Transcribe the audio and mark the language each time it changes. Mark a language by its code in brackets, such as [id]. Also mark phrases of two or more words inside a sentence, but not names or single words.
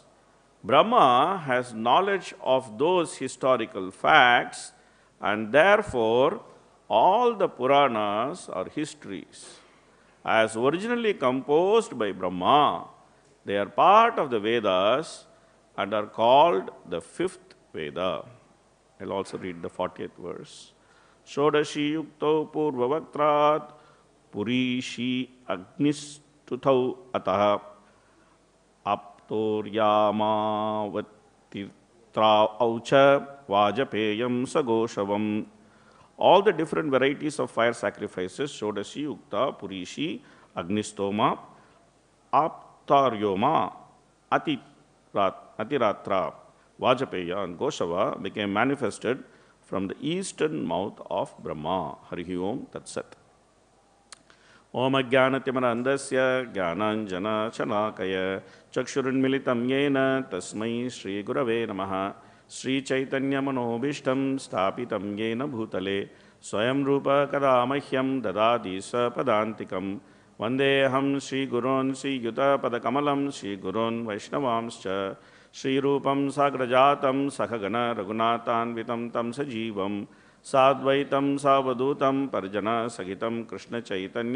[en] Brahmā has knowledge of those historical facts, and therefore all the Purāṇas are histories. As originally composed by Brahmā, they are part of the Vedas and are called the fifth Veda. I'll also read the 40th verse. [sa] षोडशी युक्थौ पूर्ववक्त्रात् पुरीषी अग्निष्टुतौ अथ आप्तोर्यामातिरात्रौ च वाजपेयं सगोसवम्. [en] All the different varieties of fire sacrifices, Shodashi, Ukta, Purishi, Agnistoma, Aptaryoma, Atiratra, Vajapeya and Goshava became manifested from the eastern mouth of Brahmā. [sa] हरिः ॐ तत् सत्. ॐ अज्ञानतिमिरान्धस्य ज्ञानाञ्जनशलाकया चक्षुरुन्मीलितं येन तस्मै श्रीगुरवे नमः श्रीचैतन्यमनोऽभीष्टं स्थापितं येन भूतले स्वयं रूपः कदा मह्यं ददाति स्वपदान्तिकम् वन्देऽहं श्रीगुरोः श्रीयुतपदकमलं श्रीगुरून् वैष्णवांश्च श्रीरूपं साग्रजातं सहगणरघुनाथान्वितं तं सजीवं साद्वैतं सावधूतं परिजनसहितं कृष्णचैतन्य